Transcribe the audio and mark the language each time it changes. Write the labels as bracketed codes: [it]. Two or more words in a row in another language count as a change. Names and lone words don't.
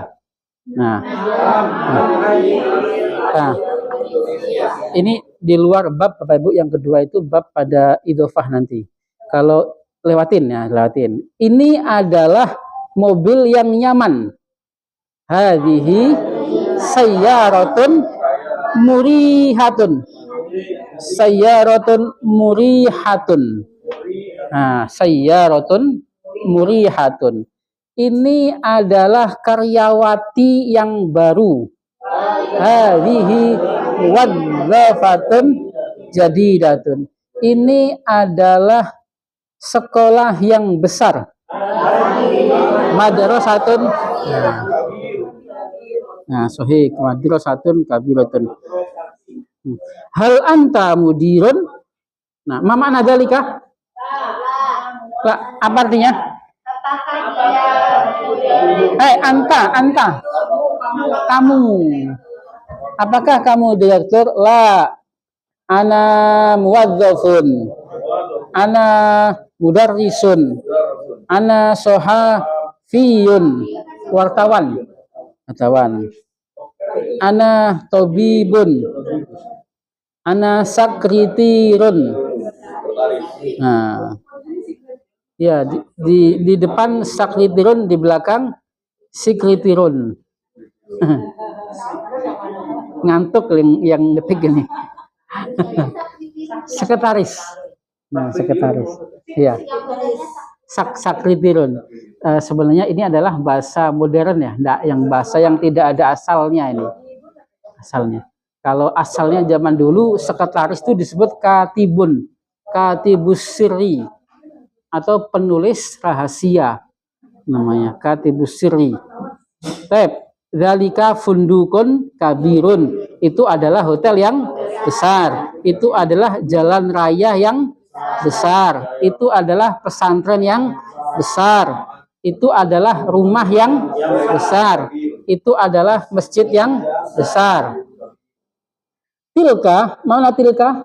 [id] Nah, ini di luar bab Bapak Ibu yang kedua itu bab pada idhofah nanti. Kalau lewatin. Ini adalah mobil yang nyaman. [ar] هذه سيارة مريحة. سيارة مريحة. Nah, سيارة مريحة. [id] Ini adalah karyawati yang baru. [ar] هذه وظيفة جديدة. [id] Ini adalah sekolah yang besar. [ar] Madrasatun. Nah, صحيح، مدرسة كبيرة. هل أنت مدير? Nah, ما معنى ذلك? [id] Apa artinya? [ar] Anta. [id] Kamu. Apakah kamu direktur? [ar] La. أنا موظف. أنا مدرس. أنا صحفي. Wartawan. أنا طبيب. أنا سكرتير. [id] Nah, ya di depan sakritirun, di belakang sikritirun. Ngantuk yang ngetik ini. Sekretaris. Nah, sekretaris. Iya. [ar] Sakritirun. [id] Sebenarnya ini adalah bahasa modern ya, yang bahasa yang tidak ada asalnya ini. Asalnya. Kalau asalnya zaman dulu sekretaris itu disebut [ar] كاتب، كاتب السر, [id] atau penulis rahasia namanya, [ar] كاتب السر. ذلك فندق كبير. [id] Itu adalah hotel yang besar. Itu adalah jalan raya yang besar. Itu adalah pesantren yang besar. Itu adalah rumah yang besar. Itu adalah masjid yang besar. [ar] Tilka, mana tilka?